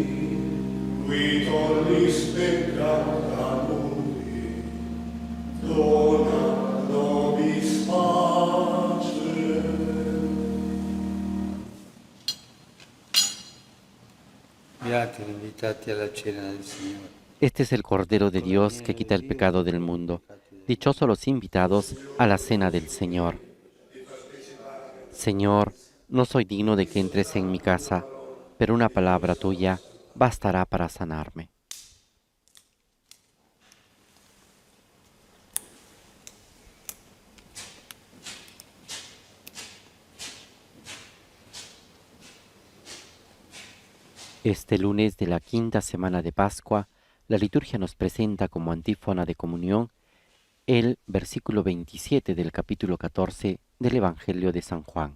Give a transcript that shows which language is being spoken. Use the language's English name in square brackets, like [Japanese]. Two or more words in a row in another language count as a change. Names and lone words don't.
[Latin] Qui tollis peccata mundi, dona nobis pace. [Italian] Beati gli invitati alla cena del Signore. [Spanish] Este es el Cordero de Dios que quita el pecado del mundo. Dichosos los invitados a la cena del Señor. Señor, no soy digno de que entres en mi casa, pero una palabra tuya bastará para sanarme. Este lunes de la quinta semana de Pascua, la liturgia nos presenta como antífona de comunión el versículo 27 del capítulo 14 del Evangelio de San Juan.